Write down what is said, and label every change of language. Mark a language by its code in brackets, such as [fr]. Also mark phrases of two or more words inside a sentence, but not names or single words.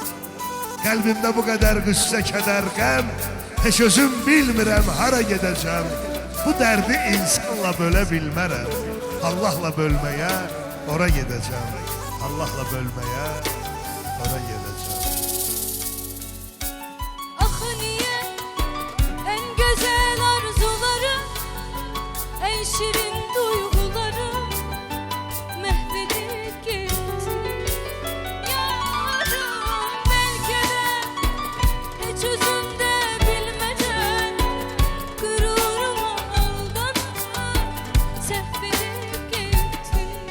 [az] Qəlbimdə bu qədər qüssə, kədər, qəm. Heç özüm bilmirəm hara gedəcəm. Bu dərdi insanla bölə bilmərəm. Allahla bölməyə ora gedəcəm. Allahla bölməyə ora gedəcəm. [tr] Ah niye en güzel arzularım, en şirin duygularım mahvedip gitti. Yarım belki de hiç özümde bilmeden gururuma aldanıp sehvedip gitti.